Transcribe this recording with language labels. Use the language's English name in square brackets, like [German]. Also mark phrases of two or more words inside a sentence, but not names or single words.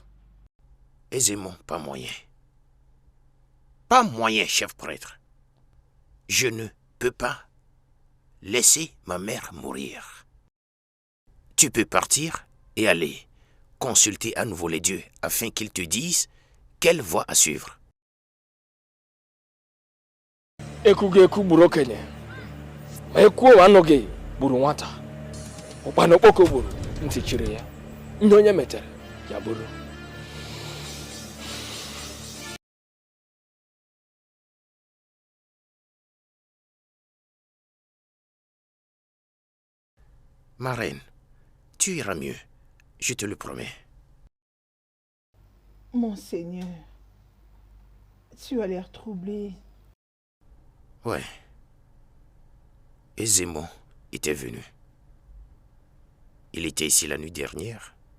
[French] Aisément, pas moyen. Pas moyen, chef prêtre. Je ne peux pas laisser ma mère mourir. Tu peux partir et aller consulter à nouveau les dieux afin qu'ils te disent quelle voie à suivre. [Igbo] Ekugeku gburu okenye ma ekwuo anọghị gburu nwata ụkpana okpoko gburu ntị chiri ya ihe onye metere ya bụrụ. [French] Ma reine, tu iras mieux, je te le promets. Monseigneur, tu as l'air troublé. Ouais. Et Zémon était venu. Il était ici la nuit dernière.